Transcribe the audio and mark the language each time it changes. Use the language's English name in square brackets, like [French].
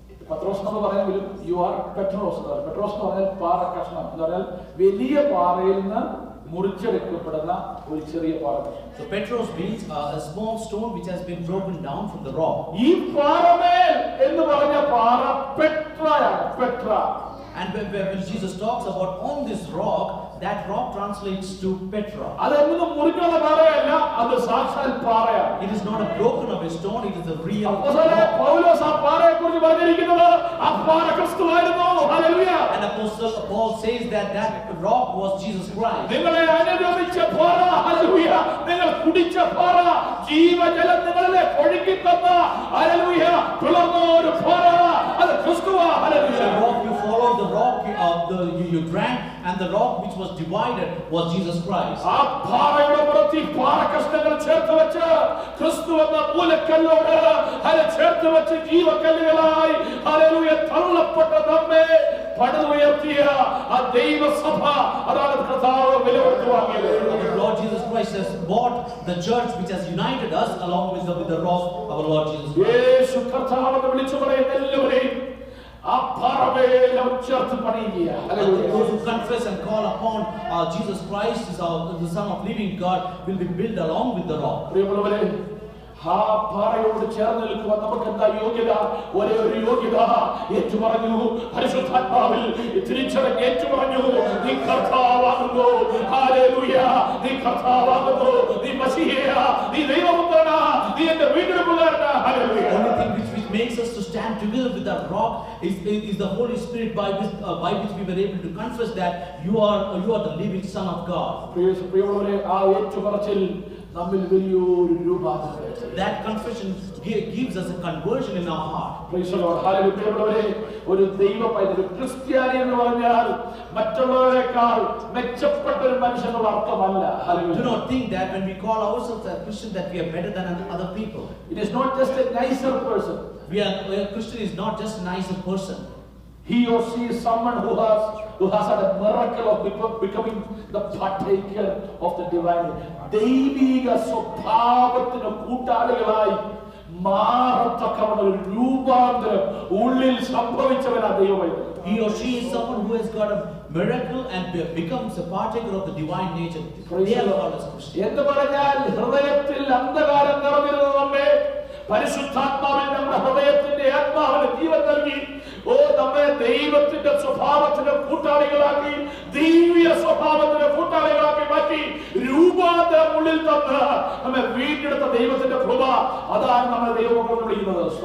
[Malayalam] പത്രോസ് എന്ന് പറയുമെങ്കിലും [English] you are [Malayalam] Petros എന്ന് പറയും. പെട്രോസ് എന്ന് പറഞ്ഞാൽ പാറ കഷ്ണം എന്ന് പറഞ്ഞാൽ വലിയ പാറയിൽ നിന്ന് മുറിച്ചെടുക്കപ്പെടുന്ന ഒരു ചെറിയ പാറ. [English] So Petros means a small stone which has been broken down from the rock. [Malayalam] ഈ പാറമേൽ എന്ന് പറഞ്ഞ പാറ പെട്രയാണ്. Petra. [English] And when Jesus talks about on this rock, that rock translates to Petra. [Malayalam] അതൊന്നും മുറിക്കുന്ന പാറയല്ല, അത് സാക്ഷാൽ പാറയാണ്. [English] It is not a broken of a stone, it is a real rock. [Malayalam] പൗലോസ് ആ പാറയെക്കുറിച്ച് പറഞ്ഞിരിക്കുന്നത് ആ പാറ ക്രിസ്തുവായിരുന്നു. Hallelujah. [English] And Apostle Paul says that rock was Jesus Christ. [Malayalam] നിങ്ങളെ അനുഗമിച്ച പാറ, ഹല്ലേലൂയ, നിങ്ങൾ കുടിച്ച പാറ, ജീവജലം നിങ്ങളിലെ ഒഴുകി തന്ന, ഹല്ലേലൂയ, തുറന്ന ഒരു പാറ, അത് ക്രിസ്തുവാ. Hallelujah. [English] The rock you followed, the rock you drank, and the rock which was divided was Jesus Christ. [Malayalam] ആ പാറയുടെ പുറത്ത് പാറ കഷ്ണങ്ങൾ ചേർത്ത് വെച്ച് ക്രിസ്തു എന്ന മൂലക്കല്ലോട് ചേർത്ത് വെച്ച് ജീവക്കല്ലുകളായി ഹല്ലേലൂയ തള്ളപ്പെട്ട നമ്മെ പടുത്തുയർത്തിയ ആ ദൈവസഭ, അതാണ് കർത്താവ് വിലകൊടുത്ത് വാങ്ങിയത്. [English] Lord Jesus Christ has bought the church which has united us along with the rock of our Lord Jesus Christ. [Malayalam] യേശു കർത്താവെന്ന് വിളിച്ചു പറയുന്ന എല്ലാവരെയും ആ പാറമേൽ അവർ ചേർത്ത് പണിയുക. [English] Those who confess and call upon Jesus Christ is the Son of living God will be built along with the rock. [Malayalam] പ്രിയമുള്ളവരെ, ആ പാറയോട് ചേർന്ന് നിൽക്കുവാൻ നമുക്ക് എന്താ യോഗ്യത? ഒരേ ഒരു യോഗ്യത. ഏറ്റുപറഞ്ഞു, പരിശുദ്ധാത്മാവിൽ തിരിച്ചറിഞ്ഞ് ഏറ്റുപറഞ്ഞു, നീ കർത്താവാകുന്നു. ഹല്ലേലൂയ. നീ കർത്താവാകുന്നു. നീ മശീഹയാ. നീ ദൈവപുത്രനാ. നീ എന്റെ വീണ്ടെടുപ്പുകാരനാ. Hallelujah. [English] Only thing which makes us to stand together with that rock is the Holy Spirit by which we were able to confess that you are the living Son of God. [Malayalam] പ്രിയമുള്ളവരെ, ആ ഏറ്റുപറച്ചിൽ നമ്മിൽ വലിയൊരു രൂപാന്തരം. [English] That confession gives us a conversion in our heart. Praise the Lord. Hallelujah. [Malayalam] പ്രിയമുള്ളവരെ, ഒരു ദൈവ പൈതൽ, ക്രിസ്ത്യാനി എന്ന് പറഞ്ഞാൽ മറ്റുള്ളവരെക്കാൾ മെച്ചപ്പെട്ട ഒരു മനുഷ്യനുള്ള അർത്ഥമല്ല. [English] Do not think that when we call ourselves a Christian that we are better than other people. It is not just a nicer person. A Christian is not just a nicer person. He or she is someone who has had a miracle of becoming the partaker of the divine. [Malayalam] ദൈവിക സ്വഭാവത്തിന് കൂട്ടാളികളായി മാറത്തക്കവണ്ണ ഒരു രൂപാന്തരം ഉള്ളിൽ സംഭവിച്ചവനാ ദൈവമായത്. He or she is someone who has got a miracle and becomes a partaker of the divine nature. They are called as Christians. എന്ന് പറഞ്ഞാൽ ഹൃദയത്തിൽ അന്ധകാരം നിറഞ്ഞിരുന്ന നമ്മെ പരിശുദ്ധാത്മാവിൽ നമ്മുടെ ഹൃദയത്തിന്റെ ആത്മാവിന് ജീവൻ നൽകി നമ്മെ ദൈവത്തിന്റെ സ്വഭാവത്തിന് കൂട്ടാളികളാക്കി, ദൈവീയ സ്വഭാവത്തിന് കൂട്ടാളികളാക്കി മാറ്റി രൂപാന്തരം ഉള്ളിൽ തന്ന് നമ്മെ വീണ്ടെടുത്ത ദൈവത്തിന്റെ കൃപ, അതാണ് നമ്മൾ ദൈവമക്കൾ വിളിക്കുന്നത്.